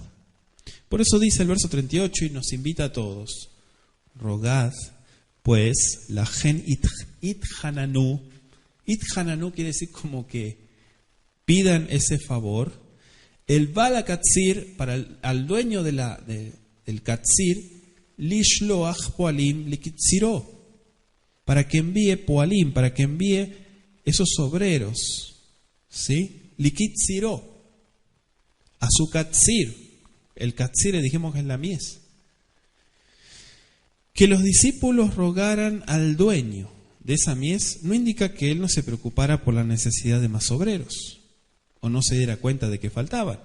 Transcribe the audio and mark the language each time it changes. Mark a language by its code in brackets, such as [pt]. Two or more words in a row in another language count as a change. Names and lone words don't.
[es] Por eso dice el verso 38 y nos invita a todos: rogad, pues, [he] לכן התחננו. [es] Ithananu quiere decir como que pidan ese favor. [he] אל בעל קציר, [es] para al dueño del katsir, [he] לשלוח פועלים לקצירו, [es] para que envíe poalim, para que envíe esos obreros, ¿sí? Likitziro, a su katsir. El katsir, le dijimos que es la mies. Que los discípulos rogaran al dueño de esa mies no indica que él no se preocupara por la necesidad de más obreros o no se diera cuenta de que faltaban.